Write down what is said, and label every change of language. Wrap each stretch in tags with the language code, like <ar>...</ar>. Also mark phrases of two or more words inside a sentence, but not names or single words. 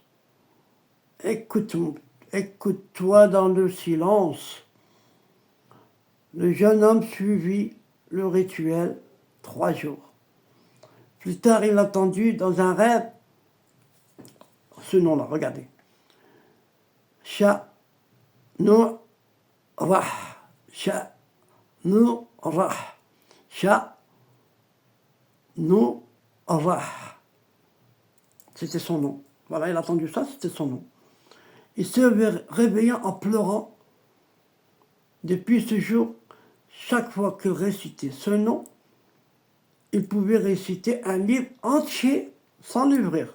<fr>Écoute-toi dans le silence. Le jeune homme suivit le rituel 3 jours. Plus tard, il a entendu dans un rêve ce nom-là, regardez. شا نو راح شا نو راح شا نو راح. C'était son nom. Voilà, il a entendu ça, c'était son nom. Il se réveilla en pleurant. Depuis ce jour, chaque fois qu'il récitait ce nom, il pouvait réciter un livre entier sans l'ouvrir.</fr>